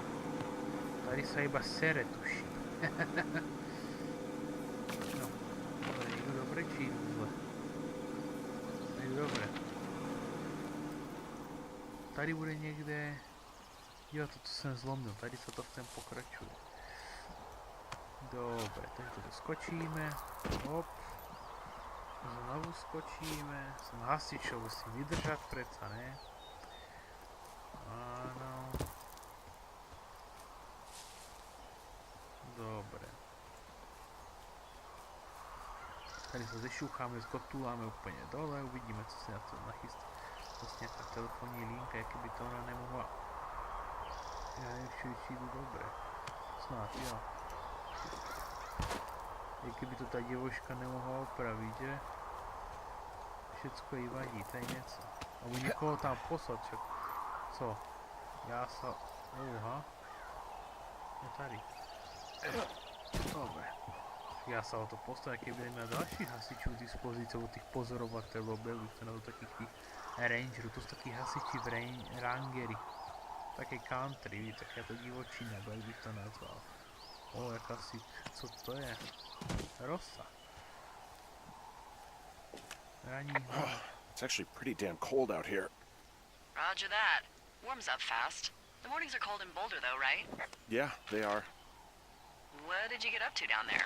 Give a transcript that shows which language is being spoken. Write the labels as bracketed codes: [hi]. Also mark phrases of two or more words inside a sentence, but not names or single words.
[cs] Tady se iba sere, tuším. No, dobre, jdu dobre, či jdu zle? Jdu dobre. Tady bude někde... Jo, toto jsem zlomil, tady se to v tom pokračuje. Dobre, tady to doskočíme. Hop. Znovu skočíme. [sk] Som hasičov, musím vydržať, predsa ne? Áno. Dobre. [cs] Tady sa zešúcháme, zkotúláme úplne dole, uvidíme, co si na to nachystá. Zase nejaká telefonní linka, jaké by to ona nemohla. [sk] Ja neviem, či jdu dobre. [cs] Snad, jo. Jaké by to ta děvoška nemohla opravit, že? Všecko jí vadí, to je něco. Alebo někoho tam poslat, však. Co? Já sa... Oha. Je tady. Dobre. [sk] Já sa o to postavím, keď budem mať dalších hasičů k dispozícii, od tých pozorovatelů, objevujú sa na takých tých rangerů, to sú takí hasiči v rangery. [cs] Také country, víte, taká to divočina, jak bych to nazval. Jakási, co to je? Rosa. [en] It's actually pretty damn cold out here. Roger that. Warms up fast. The mornings are cold in Boulder though, right? Yeah, they are. What did you get up to down there?